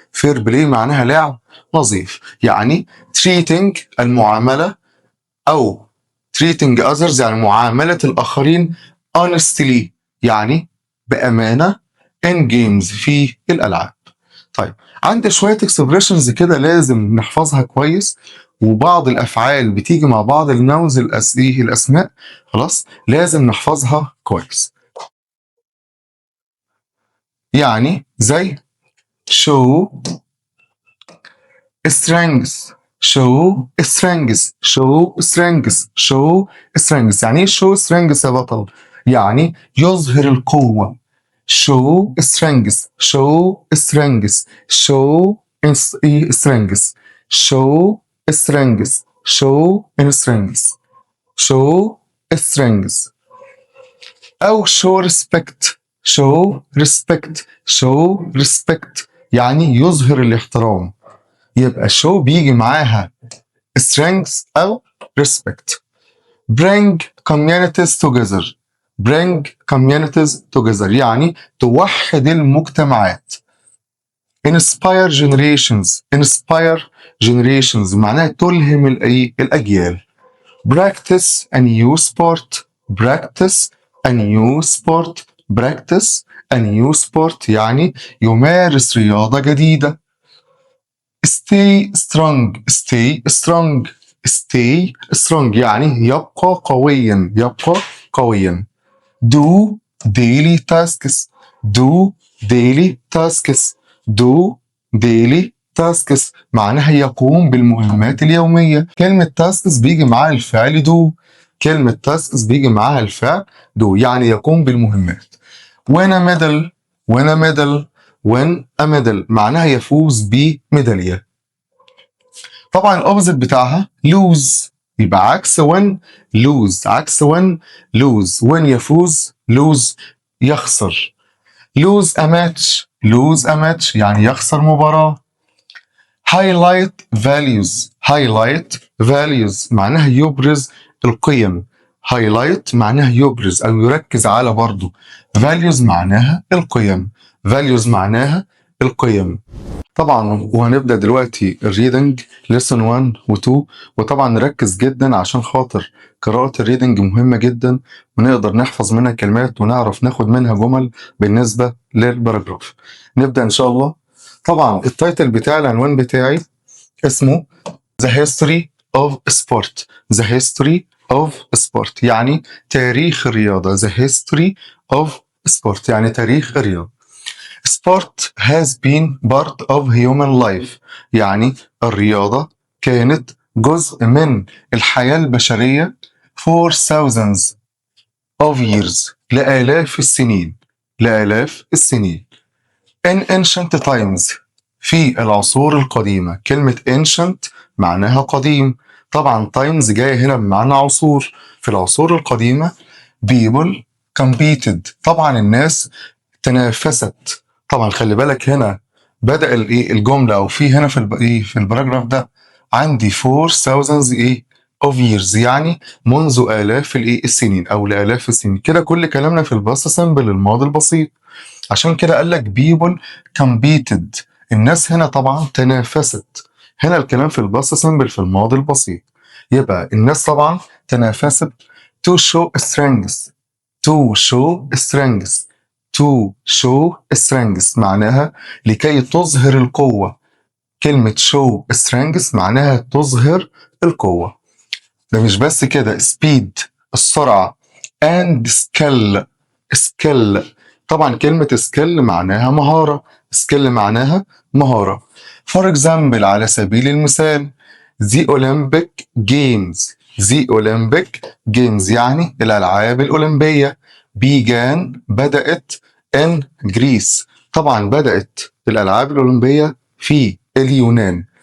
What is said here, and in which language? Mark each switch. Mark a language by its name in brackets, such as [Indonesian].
[Arabic] فير بلاي معناها لعب نظيف، يعني treating المعاملة، أو [English] treating others [Arabic] يعني معاملة الآخرين honestly يعني بأمانة [English] in games [Arabic] في الألعاب. طيب عندي شوية expressions كده لازم نحفظها كويس، وبعض الأفعال بتيجي مع بعض النوز الأسماء، خلاص لازم نحفظها كويس. يعني زي [English] show strengths، show strengths، show strengths، show strengths. [Arabic] يعني ايه [English] show strengths [Arabic] يا بطل؟ يعني يظهر القوة. [English] show strengths، show strengths، show strengths، show strengths، show strengths، show strengths. أو show respect، show respect، show respect [Arabic] يعني يظهر الاحترام. يبقى show بيجي معاها strengths أو respect. [English] bring communities together، bring communities together [Arabic] يعني توحد المجتمعات. [English] inspire generations، inspire generations [Arabic] معناها تلهم الأجيال. [English] practice a new sport، practice a new sport، practice a new sport [Arabic] يعني يمارس رياضة جديدة. [English] stay strong، stay strong، stay strong [Arabic] يعني يبقى قويا، يبقى قويا. [English] do daily tasks، do daily tasks، do daily tasks [Arabic] معناها يقوم بالمهمات اليومية. كلمة tasks بيجي معاها الفعل do، كلمة tasks بيجي معاها الفعل do يعني يقوم بالمهمات. [English] win a medal، win a medal، win a medal [Arabic] معناها يفوز بميدالية. طبعا الاوبزيت بتاعها lose، يبقى عكس win lose، عكس win lose. win يفوز، lose يخسر. [English] lose a match، lose a match [Arabic] يعني يخسر مباراة. [English] highlight values، highlight values [Arabic] معناها يبرز القيم. highlight معناها يبرز أو يركز على، برضو values معناها القيم، values معناها القيم. طبعا وهنبدأ دلوقتي الريدنج lesson 1 و 2، وطبعا نركز جدا عشان خاطر قراءة الريدنج مهمة جدا، ونقدر نحفظ منها كلمات ونعرف ناخد منها جمل بالنسبة للباراجراف. نبدأ إن شاء الله. طبعا التايتل بتاع العنوان بتاعي اسمه [English] The History of Sport، The History of Sport [Arabic] يعني تاريخ الرياضة. [English] The History of Sport [Arabic] يعني تاريخ الرياضة. [English] Sport has been part of human life [Arabic] يعني الرياضة كانت جزء من الحياة البشرية [English] for thousands of years [Arabic] لآلاف السنين، لآلاف السنين. [English] In ancient times [Arabic] في العصور القديمة. كلمة ancient معناها قديم، طبعا times جاية هنا بمعنى عصور. في العصور القديمة [English] people competed، [Arabic] طبعا الناس تنافست. طبعا خلي بالك هنا بدأ الجملة او في هنا في الباراجراف ده عندي [English] 4000 of years [Arabic] يعني منذ آلاف السنين او لآلاف السنين. كده كل كلامنا في الباست سمبل الماضي البسيط. عشان كده قال لك [English] people competed، [Arabic] الناس هنا طبعا تنافست. هنا الكلام في الباست سمبل في الماضي البسيط، يبقى الناس طبعا تنافست. [English] to show strengths، to show strengths، to show strengths [Arabic] معناها لكي تظهر القوة. كلمة [English] show strengths [Arabic] معناها تظهر القوة. ده مش بس كده، speed السرعة [English] and skill، [Arabic] skill طبعا كلمة skill معناها مهارة، skill معناها مهارة. [English] for example [Arabic] على سبيل المثال [English] the Olympic Games، the Olympic Games [Arabic] يعني الألعاب الأولمبية began بدأت [English] in Greece، [Arabic] طبعا بدأت الألعاب الأولمبية في اليونان.